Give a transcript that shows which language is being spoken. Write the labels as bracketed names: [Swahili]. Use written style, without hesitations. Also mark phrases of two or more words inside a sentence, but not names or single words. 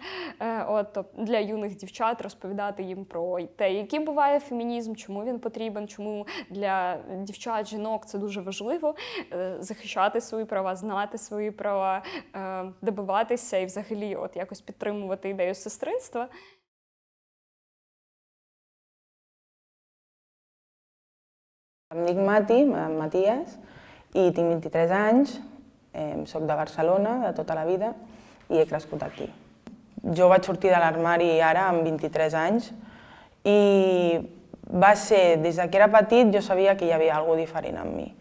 [Ukrainian] Для юних дівчат розповідати їм про те, який буває фемінізм, чому він потрібен, чому для дівчат, жінок це дуже важливо захищати свої права, знати свої права, добиватися і взагалі якось підтримувати ідею сестринства. [Catalan] Em dic Mati, Matías, i tinc 23 anys, soc de Barcelona de tota la vida i he crescut aquí. Jo vaig sortir de l'armari ara amb 23 anys i va ser, des que era petit, jo sabia que hi havia alguna cosa diferent en mi.